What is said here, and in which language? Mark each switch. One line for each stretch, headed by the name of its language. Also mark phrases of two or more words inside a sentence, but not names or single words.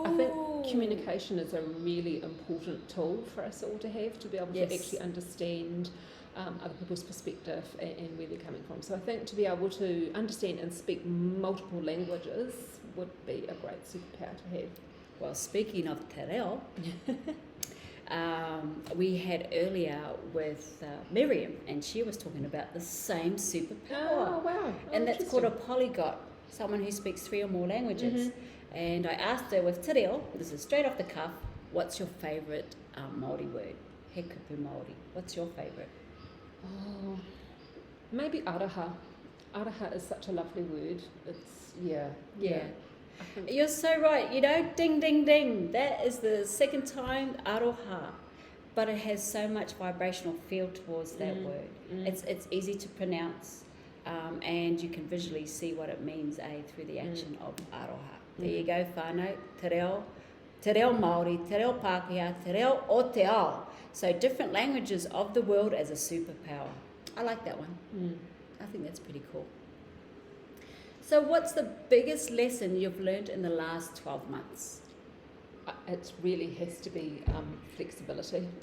English: I think communication is a really important tool for us all to have, to be able to actually understand other people's perspective and where they're coming from. So I think to be able to understand and speak multiple languages would be a great superpower to have. Well, speaking of
Māori: te reo,
English: we had earlier with Miriam, and she was talking about the same superpower. Oh, wow. And that's called a polyglot, someone who speaks 3 or more languages. And I asked her with
Māori: te reo,
English: this is straight off the cuff, what's your favourite Māori word?
Māori: He kupu Māori.
English: What's your favourite? Oh, maybe Aroha. Aroha is such a lovely word. It's, You're so right, you know, ding, ding, ding. That is the second time, Aroha. But it has so much vibrational feel towards that word. It's easy to pronounce, and you can visually see what it means through the action of Aroha. There you go,
Māori: whānau, te reo Māori, te reo Pākehā, te reo o te ao.
English: So different languages of the world as a superpower. I like that one. I think that's pretty cool. So what's the biggest lesson you've learned in the last 12 months? It really has to be flexibility.